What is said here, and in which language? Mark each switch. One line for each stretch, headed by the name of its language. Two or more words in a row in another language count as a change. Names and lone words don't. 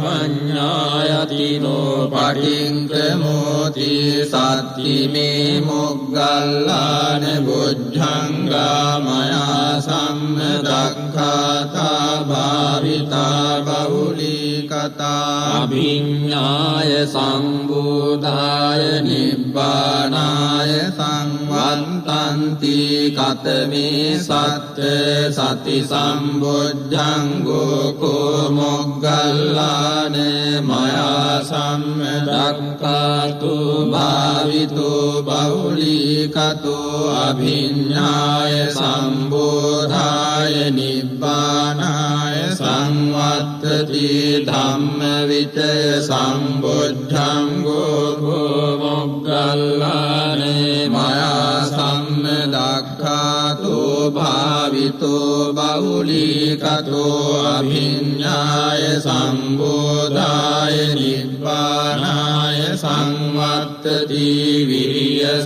Pali: පඤ්ඤායතිනෝ පටික්ඛමෝති සත්තිමේ මොග්ගල්ලාන බුද්ධංගා මයා සම්මදක්ඛාතා භාවිතා බහුලී කතා අභිඤ්ඤාය සම්බෝධාය නිබ්බානාය සංවත්තන්ති කතමේ සත්ත සති සම්බොද්ධංගෝ කෝ මොග්ගල්ලාන මයා සම්මදක්ඛාතු භාවිතෝ බහුලී කතෝ අභිඤ්ඤාය සම්බෝධාය නිබ්බානාය සංවත්තති ධම්ම විචය සම්බොද්ධංගෝ කෝ මොග්ගල්ලාන මයා සම්මදක්ඛාතු භාවිතෝ බහුලී කතෝ අභිඤ්ඤාය සම්බෝධාය නිබ්බානාය සංවත්තති විරිය